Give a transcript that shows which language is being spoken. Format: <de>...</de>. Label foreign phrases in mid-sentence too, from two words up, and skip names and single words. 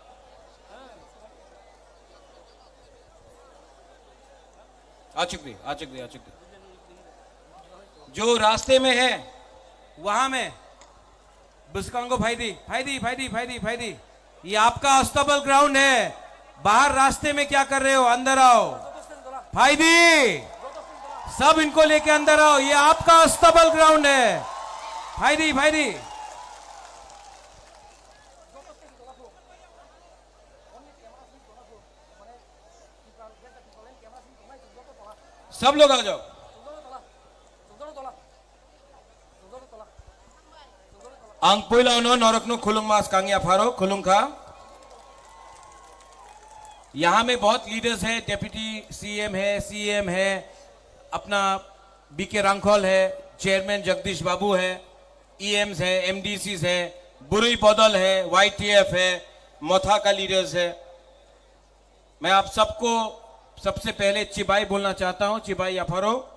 <hi>आचुक दी जो रास्ते में है वहां में</hi> <trp>बुस्कांगो फायदी</trp> <hi>ये आपका अस्तबल ग्राउंड है बाहर रास्ते में क्या कर रहे हो अंदर आओ फायदी सब इनको लेके अंदर आओ ये आपका अस्तबल ग्राउंड है फायदी सब लोग आ जाओ</hi> <trp>Ang puilaw no norok no खुलुंग मास कांगिया फारो खुलुंग खा</trp> <hi>यहाँ में बहुत लीडर्स हैं डेप्यूटी सीएम है अपना बीके रांखोल है चेयरमैन जगदीश बाबू है ईएम्स है एमडीसीज है बुरुई बदल है वाईटीएफ है मोथा का लीडर्स है मैं आप सबको सबसे पहले चिबाई बोलना चाहता हूं</hi> <trp>चिबाई अफारो</trp>